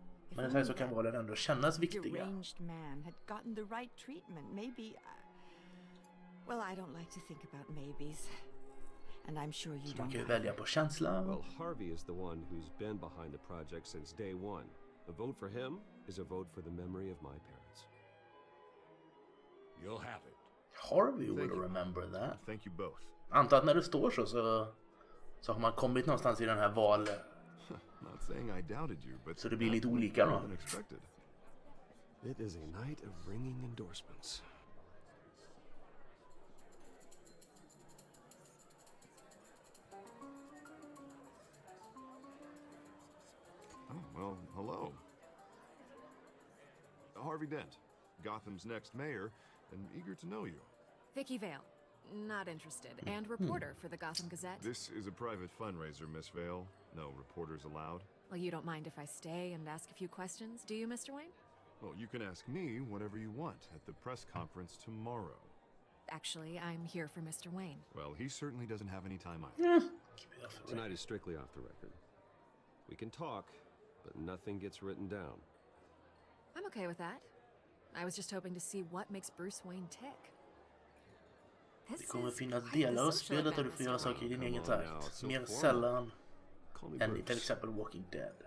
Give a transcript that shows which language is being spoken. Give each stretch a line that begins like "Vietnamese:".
Swedish: Men det här så kan valen ändå kännas viktiga.
English: Deranged man had gotten the right treatment. Maybe. Well, I don't like to think about maybes. And I'm sure you
Swedish: Så man
English: don't.
Swedish: kan ju välja på känsla.
English: Well, Harvey is the one who's been behind the project since day one. A vote for him is a vote for the memory of my parents. You'll have it. Harvey will remember that. Thank you both.
Swedish: Antar att när det står så har man kommit någonstans i den här valet.
English: Not saying I doubted you, but
Swedish: Så det blir lite olika då.
English: unexpected. It is a night of ringing endorsements. Oh, well, hello. Harvey Dent, Gotham's next mayor, and eager to know you. Vicky Vale. Not interested. And reporter for the Gotham Gazette. This is a private fundraiser, Miss Vale. No reporters allowed. Well, you don't mind if I stay and ask a few questions, do you, Mr. Wayne? Well, you can ask me whatever you want at the press conference tomorrow. Actually, I'm here for Mr. Wayne. Well, he certainly doesn't have any time either. Tonight is strictly off the record. We can talk, but nothing gets written down. I'm okay with that. I was just hoping to see what makes Bruce Wayne tick.
Swedish: Det kommer finnas delar av spelet där du får göra saker i din egen takt. Mer sällan än i till exempel Walking Dead.